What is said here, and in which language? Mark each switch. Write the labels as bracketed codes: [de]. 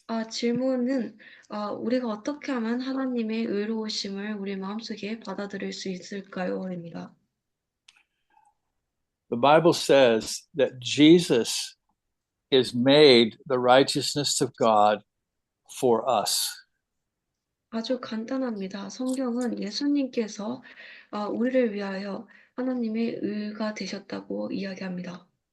[ko] 질문은 우리가 어떻게 하면 하나님의 의로우심을 우리 마음속에 받아들일 수 있을까요?입니다. [en] The Bible says that Jesus is made the righteousness of God for us. [ko] 아주 간단합니다. 성경은 예수님께서 우리를 위하여 하나님의 의가 되셨다고 이야기합니다.